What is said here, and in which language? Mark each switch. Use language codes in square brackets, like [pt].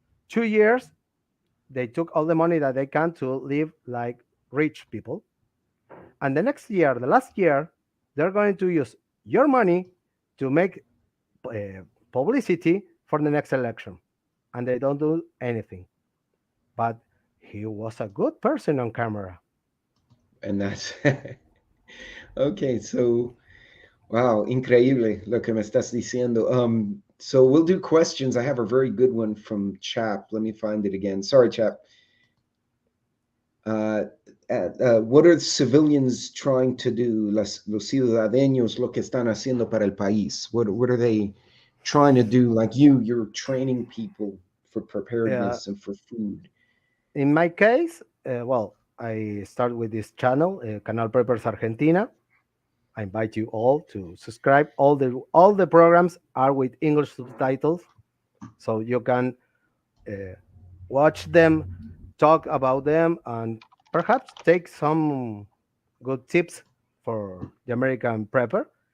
[en] 2 years they took all the money that they can to live like rich people, and the next year, the last year, they're going to use your money to make publicity for the next election, and they don't do anything. But he was a good person on camera. And that's okay. [es] So, wow, increíble lo que me estás diciendo. [en] So we'll do questions. I have a very good one from Chap. Let me find it again. Sorry, Chap. Uh, what are civilians trying to do? [es] Los ciudadanos lo que están haciendo para el país. [en] What are they trying to do? Like you're training people for uh, preparedness and for food. in my case, well, I start with this channel, Canal Preppers Argentina. I invite you all to subscribe. All the programs are with English subtitles, so you can uh, watch them, talk about them, and perhaps take some good tips for the American prepper.